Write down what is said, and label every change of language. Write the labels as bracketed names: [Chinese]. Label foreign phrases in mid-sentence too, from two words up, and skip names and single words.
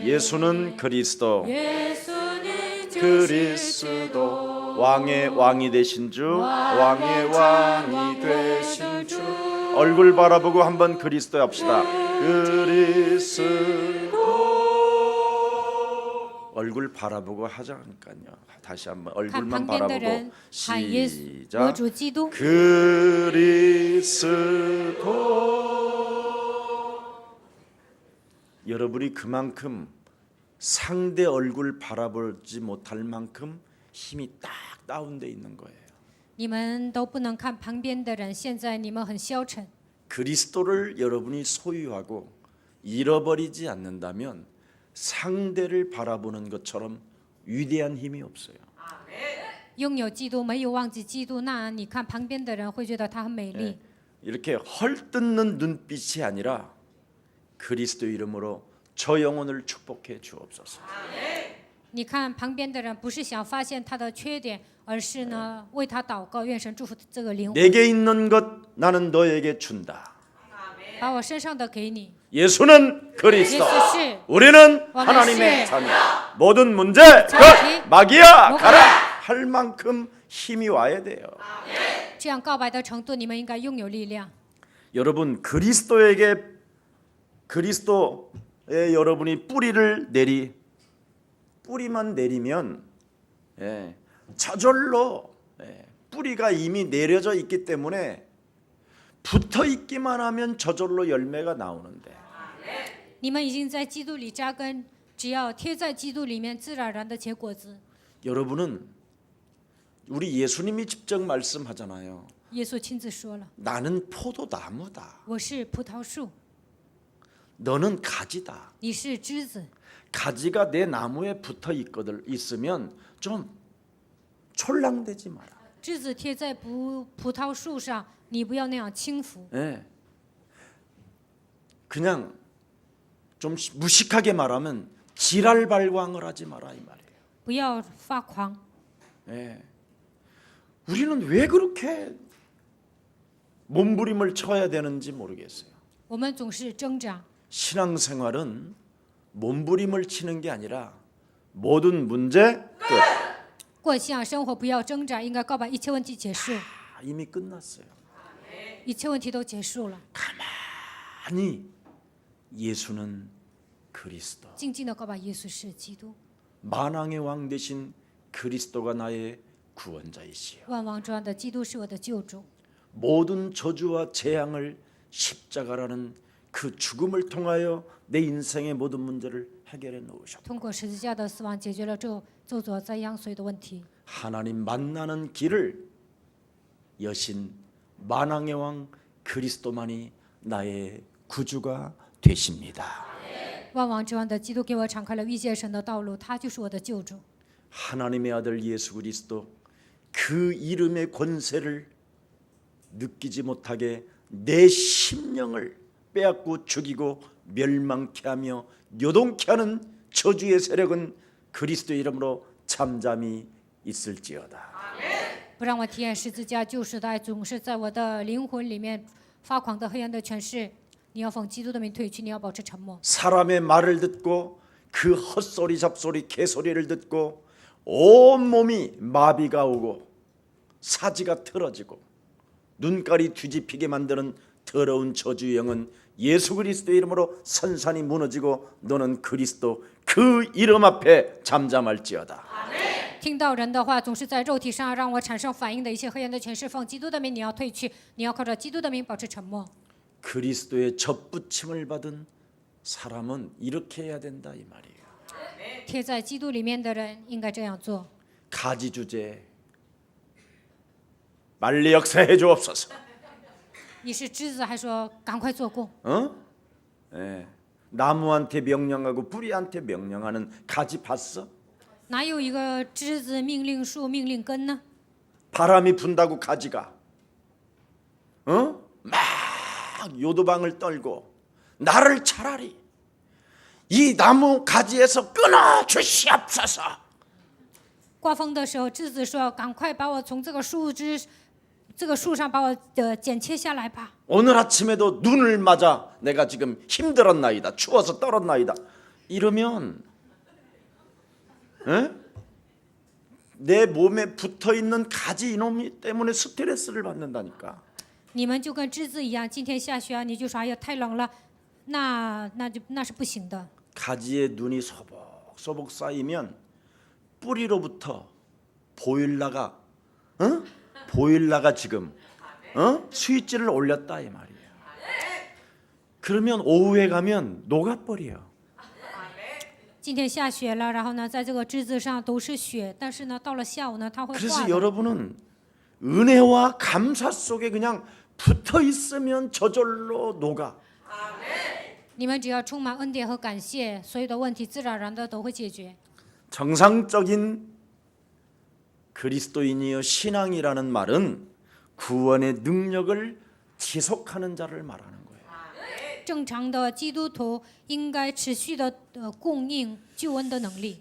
[Korean] 예수는 그리스도, 그리스도 왕의 왕이 되신 주, 왕의 왕이 되신 주. 얼굴 바라보고 한번 그리스도 합시다. 그리스도. 얼굴 바라보고 하자니까요. 다시 한번 [Chinese] 看 [Korean] 얼굴만 [Chinese] 旁边的 [Korean] 바라보고 [Chinese] 人喊耶稣，我 [Korean] 시작. [Chinese] 主基督。 [Korean] 그리스도. 여러분이 그만큼 상대 얼굴 바라보지 못할 만큼 힘이 딱 다운돼 있는 거예요. [Chinese] 你们都不能看旁边的人，现在你们很消沉。 [Korean] 그리스도를 여러분이 소유하고 잃어버리지 않는다면 상대를 바라보는 것처럼 위대한 힘이 없어요. [Chinese] 拥有基督，没有忘记基督，那你看旁边的人会觉得他很美丽。 [Korean] 이렇게 헐뜯는 눈빛이 아니라 그리스도 이름으로 저 영혼을 축복해 주옵소서. [Chinese] 你看旁边的人，不是想发现他的缺点，而是呢为他祷告，愿神祝福这个灵魂， [Korean] 내게 있는 것 나는 너에게 준다. [Chinese] 把我身上的给你。 [Korean] 예수는 그리스도. [Chinese] 예수是 [Korean] 우리는 왕의 하나님의 씨. 자녀. 모든 문제 자기. 끝. 마귀야 뭐가. 가라 할 만큼 힘이 와야 돼요. [Chinese] 这样告白的程度，你们应该拥有力量。 [Korean] 여러분 그리스도에 여러분이 뿌리만 내리면 저절로 뿌리가 이미 내려져 있기 때문에 붙어 있기만 하면 저절로 열매가 나오는데 [Chinese] 你们已经在基督里扎根，只要贴在基督里面，自然而然的结果子。 [Korean] 여러분은 우리 예수님이 직접 말씀하잖아요. [Chinese] 耶稣亲自说了 [Korean] 나는 포도나무다. ：“ [Chinese] 我是葡萄树， [Korean] 너는 가지다. [Chinese] 你是枝子。 [Korean] 가지가 내 나무에 붙어 있으면 좀 촐랑대지 마라. [Chinese] 枝子贴在葡萄树上，你不要那样轻浮， [Korean] 예. 그냥 좀 무식하게 말하면 지랄발광을 하지 마라 이 말이에요. [Chinese] 不要发狂。 [Korean] 예. 우리는 왜 그렇게 몸부림을 쳐야 되는지 모르겠어요. [Chinese] 我们总是挣扎， [Korean] 신앙생활은 몸부림을 치는 게 아니라 모든 문제 끝. [Chinese] 过信仰生活不要挣扎，应该告白一切问题结束， [Korean] 이미 끝났어요. [Chinese] 一切问题都结束了。 [Korean] 아니 예수는 그리스도. [Chinese] 静静的告白耶稣是基督， [Korean] 만왕의 왕 되신 그리스도가 나의 구원자이시여. [Chinese] 万王之王的基督是我的救主。 [Korean] 모든 저주와 재앙을 십자가라는 그 죽음을 통하여 내 인생의 모든 문제를 해결해 놓으셨다. [Chinese] 通过十字架的死亡，解决了咒诅灾殃所有的问题。 [Korean] 하나님 만나는 길을 여신 만왕의 왕 그리스도만이 나의 구주가 되십니다. [Chinese] 万王之王的基督给我敞开了遇见神的道路，他就是我的救主。 [Korean] 하나님의 아들 예수 그리스도 그 이름의 권세를 느끼지 못하게 내 심령을 빼앗고 죽이고 멸망케 하며 요동케 하는 저주의 세력은 그리스도 이름으로 잠잠히 있을지어다. [Chinese] 不让我体验十字架救赎的爱，总是在我的灵魂里面发狂的黑暗的权势。你要奉基督的名退去，你要保持沉默。 [Korean] 사람의 말을 듣고 그 헛소리 잡소리 개소리를 듣고 온몸이 마비가 오고 사지가 틀어지고 눈깔이 뒤집히게 만드는 더러운 저주의 영은 예수 그리스도의 이름으로 산산이 무너지고 너는 그리스도 그 이름 앞에 잠잠할지어다. [Chinese] 听到人的话，总是在肉体上让我产生反应的一切黑暗的权势，奉基督的名，你要退去，你要靠着基督的名保持沉默。 [Korean] 그리스도의 접붙임을 받은 사람은 이렇게 해야 된다 이 말이에요. [Chinese] 贴在基督里面的人应该这样做。 [Korean] 가지 주제 빨리 역사해 주옵소서. [Chinese] 你是枝子，还说赶快做工。 [Korean] 예. 나무한테 명령하고 뿌리한테 명령하는 가지 봤어? [Chinese] 哪有一个枝子命令树命令根呢？ [Korean] 바람이 분다고 가지가 막 요도방을 떨고 나를 차라리 이 나무 가지에서 끊어 주시옵소서. [Chinese] 刮风的时候，枝子说：“赶快把我从这个树上把我剪切下来吧。” [Korean] 오늘 아침에도 눈을 맞아 내가 지금 힘들었나이다. 추워서 떨었나이다. 이러면 내 몸에 붙어있는 가지 이놈이 때문에 스트레스를 받는다니까. [Chinese] 你们就跟枝子一样，今天下雪啊，你就说哎呀太冷了，那是不行的。 [Korean] 가지에 눈이 소복소복 쌓이면 뿌리로부터 보일러가 보일러가 지금 스위치를 올렸다 이 말이에요. 그러면 오후에 가면 녹아버려요. [Chinese] 今天下雪了，然后呢，在这个枝子上都是雪，但是呢，到了下午呢，它会化 [Korean] 그래서 [Chinese] 的。 [Korean] 여러분은 은혜와 감사 속에 그냥 붙어 있으면 저절로 녹아. [Chinese] 你们只要充满恩典和感谢，所有的问题自然而然的都会解决。 [Korean] 정상적인 그리스도인이여 신앙이라는 말은 구원의 능력을 지속하는 자를 말하는 거예요. [Chinese] 正常的基督徒应该持续的供应救恩的能力。